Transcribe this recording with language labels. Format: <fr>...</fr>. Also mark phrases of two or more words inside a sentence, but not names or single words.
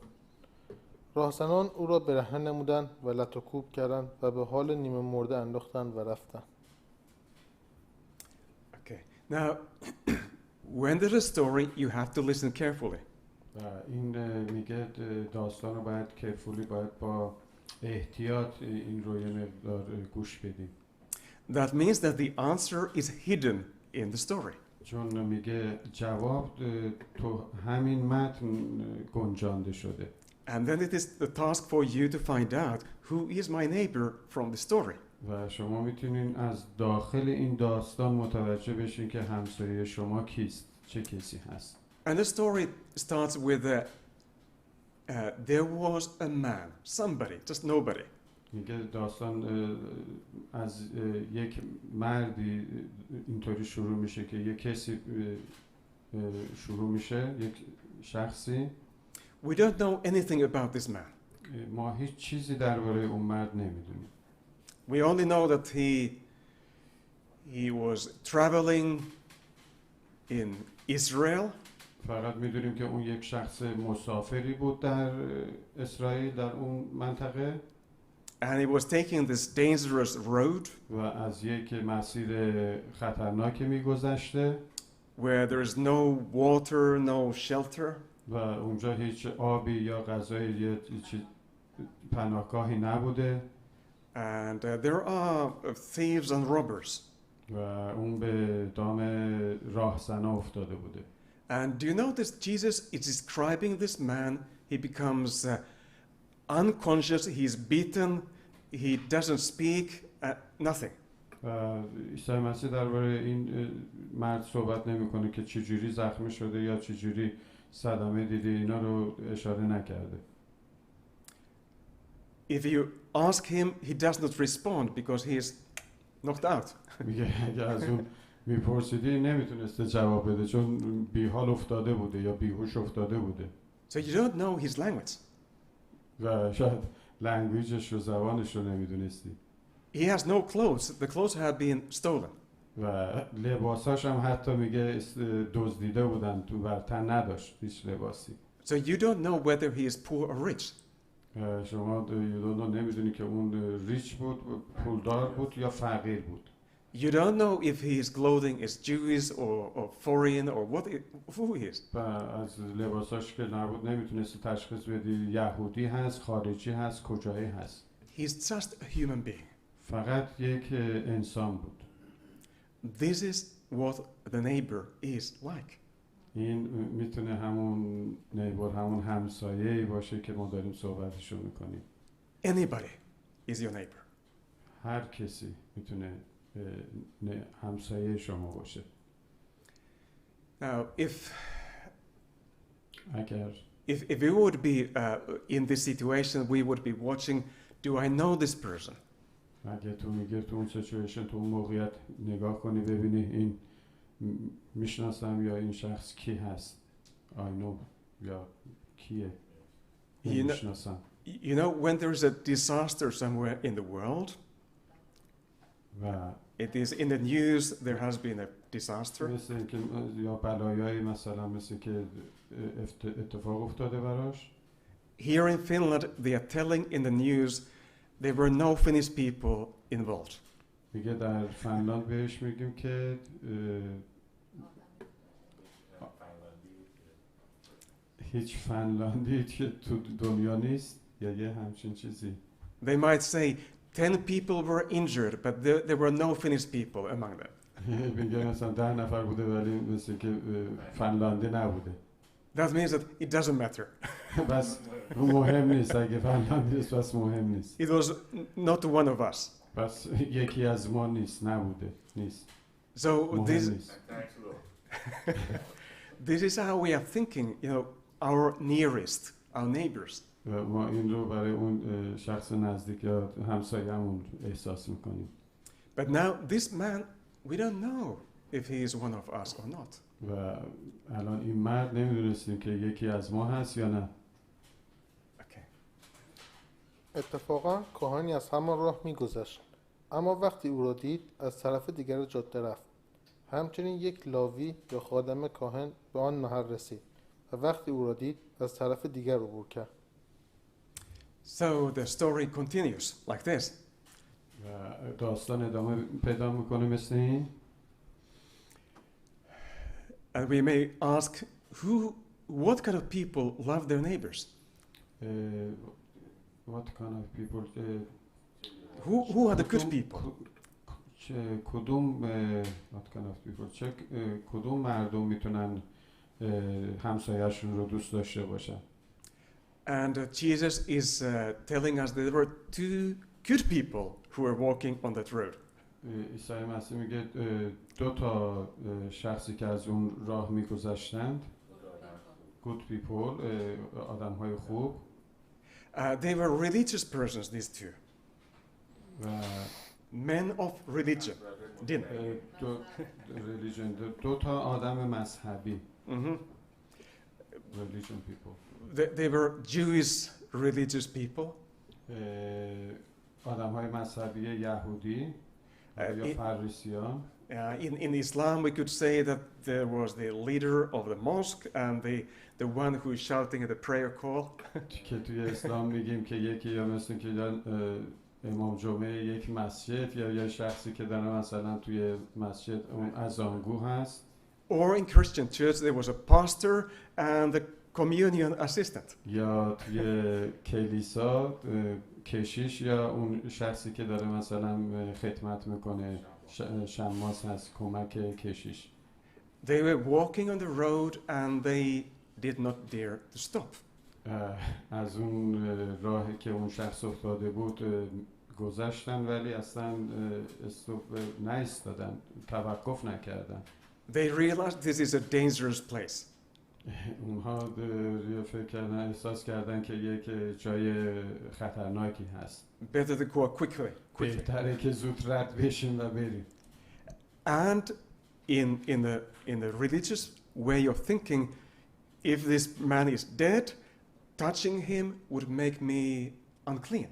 <fa>راهزنان او را برهنه نمودند و لت و کوب کردند و به حال نیمه مرده انداختند و رفتند.</fa> <en>Okay. Now, when there's a story, you have to listen carefully.</en> <fa>این میگه داستان رو باید کیرفولی، باید با احتیاط این رو یه مقدار گوش بدیم.</fa> <en>That means that the answer is hidden in the story.</en> <fa>چون میگه جواب تو همین متن گنجانده شده.</fa> <en>And then it is the task for you to find out who is my neighbor from the story.</en> <fa>و شما میتونین از داخل این داستان متوجه بشین که همسایه شما کیست، چه کسی هست.</fa> <en>And the story starts with there was a man, somebody, just nobody.</en> <fa>میگه داستان از یک مردی اینطوری شروع میشه که یک کسی شروع میشه، یک شخصی.</fa> <en>We don't know anything about this man.</en> <fa>ما هیچ چیزی درباره اون مرد نمیدونیم.</fa> <en>We only know that he was traveling in Israel.</en> <fa>فقط میدونیم که اون یک شخص مسافری بود در اسرائیل، در اون منطقه.</fa> <en>And he was taking this dangerous road.</en> <fa>و از یک مسیر خطرناکی میگذشته.</fa> <en>Where there is no water, no shelter.</en> <fa>و اونجا هیچ آبی یا غذایی یا پناهگاهی نبوده.</fa> <en>And there are thieves and robbers.</en> <fa>و اون به دام راهزنا افتاده بوده.</fa> <en>And do you notice Jesus is describing this man? He becomes unconscious, he's beaten, he doesn't speak, nothing.</en> <fa>عیسی مسیح درباره این مرد صحبت نمیکنه که چجوری زخمی شده یا چجوری صدمه دیده، اینا رو اشاره نکرده.</fa> <en>If you ask him, he does not respond because he is knocked out.</en> <fa>میگه اگه از اون میپرسیدی نمیتونسته جواب بده چون بیحال افتاده بوده یا بیهوش افتاده بوده.</fa> <en>So you don't know his language.</en> <fa>و شاید لنگویجش رو، زبانش رو نمیدونستی.</fa> <en>He has no clothes. The clothes have been stolen.</en> <fa>و لباساش هم حتی میگه دزدیده بودن، تو بر تن نداشت هیچ لباسی.</fa> <en>So you don't know whether he is poor or rich.</en> <fa>شما نمیدونی که اون ریچ بود، پولدار بود یا فقیر بود.</fa> <en>You don't know if his clothing is Jewish or foreign or who he is.</en> <fa>و از لباساش که نبود نمیتونستی تشخیص بدی یهودی هست، خارجی هست، کجایی هست.</fa> <en>He's just a human being.</en> <fa>فقط یک انسان بود.</fa> <en>This is what the neighbor is like.</en> <fa>این میتونه همون نیبر، همون همسایه‌ای باشه که ما داریم صحبتشو میکنیم.</fa> <en>Anybody is your neighbor.</en> <fa>هر کسی میتونه همسایه شما باشه.</fa> <en>Now, if</en> <fa>اگر</fa> <en>we would be in this situation, we would be watching, do I know this person?</en> <fa>اگه تو میگه تو اون سیچویشن، تو اون موقعیت نگاه کنی ببینی این میشناسم یا این شخص کی هست.</fa> <en>I know</en> <fa>یا کیه میشناسم.</fa> <en>You know, when there is a disaster somewhere in the world, it is in the news, there has been a disaster.</en> <fa>مثل اینکه یا بلایایی مثلا مثل که اتفاق افتاده براش.</fa> <en>Here in Finland, they are telling in the news there were no Finnish people involved.</en> <fa>میگه در فنلاند بهش میگیم که هیچ فنلاندی که تو دنیا نیست یا یه همچین چیزی.</fa> <en>They might say 10 people were injured, but there were no Finnish people among them.</en> <fa>میگه مثلا 10 نفر بوده ولی مثل که فنلاندی نبوده.</fa> <en>that means that it doesn't matter.</en> <fa>بس مهم نیست، اگه فنلاندی است بس مهم نیست.</fa> <en>It was not one of us.</en> <fa>بس یکی از ما نیست، نبوده، نیست.</fa> <en>So</en> <fa>مهم نیست.</fa> <en>this is how we are thinking, you know, our nearest, our neighbors.</en> <fa>ما این رو برای اون شخص نزدیک یا همسایه‌مون احساس میکنیم.</fa> <en>But now this man, we don't know if he is one of us or not.</en> <fa>و الان این مرد نمیدونستیم که یکی از ما هست یا نه.</fa> <en>Okay.</en> <fa>اتفاقا کاهنی از همان راه می‌گذشت، اما وقتی او را دید از طرف دیگر جاده رفت. همچنین یک لاوی یا خادم کاهن به آن محل رسید و وقتی او را دید از طرف دیگر عبور کرد.</fa> <en>So the story continues like this.</en> <fa>و داستان ادامه پیدا میکنه مثل این.</fa> <en>And we may ask, what kind of people love their neighbors? What kind of people? Who are the good people? کدوم what kind of people?</en> <fa>کدوم مردم میتونن همسایه‌شون رو دوست داشته باشن؟</fa> <en>And Jesus is telling us that there were two good people who were walking on that road.</en> <fa>عیسی مسیح میگه دو تا شخصی که از اون راه میگذشتند،</fa> <en>good people،</en> <fa>آدم‌های خوب.</fa> <en>They were religious persons, these two. Men of religion.</en> <fa>دو تا آدم مذهبی. Mm-hmm.</fa> <en>Religion people. They were Jewish religious people.</en> <fa>آدم‌های مذهبی یهودی یا فارسیان.</fa> <en>In Islam, we could say that there was the leader of the mosque and the one who is shouting at the prayer call.</en> <fa>که توی اسلام میگیم که یکی یا مثل که امام جمعه یک مسجد یا شخصی که داره مثلا توی مسجد اون اذانگو هست.</fa> <en>Or in Christian church there was a pastor and the communion assistant.</en> <fa>یا توی کلیسا کشیش یا اون شخصی که داره مثلا خدمت میکنه، شماس هست، کمک کشیش.</fa> <en>They were walking on the road and they did not dare to stop.</en> <fa>از اون راهی که اون شخص افتاده بود گذشتن ولی اصلا استوب نایستادن، توقف نکردن.</fa> <en>They realized this is a dangerous place.</en> <fa>اونها فکر کردن، احساس کردن که یک جای خطرناکی هست.</fa> <en>Better to go quickly.</en> <fa>بهتره که زود رد بشیم و بریم.</fa> <en>And in the religious way of thinking, if this man is dead, touching him would make me unclean.</en>